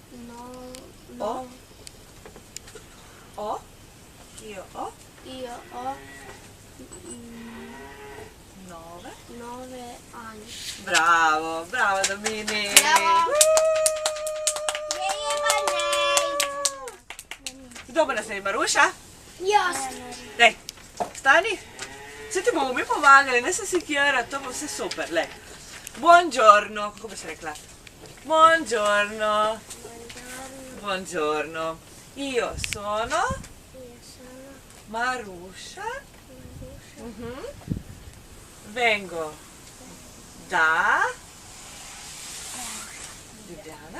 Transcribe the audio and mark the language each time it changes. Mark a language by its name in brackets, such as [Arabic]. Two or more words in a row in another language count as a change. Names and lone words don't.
[Italian] O? O? Io ho Io ho 9 anni. Bravo, brava Domini. Bravo. [Slovenian] Kdo bo naslednji, Maruša? Jaz. Lej, stani. Se ti bomo mi pomagali, ne se sikirati, to bo vse super, lej. Buongiorno, kako bi se rekla? [Italian] Buongiorno. Buongiorno. Io sono Marusha. Vengo da Ljubljana.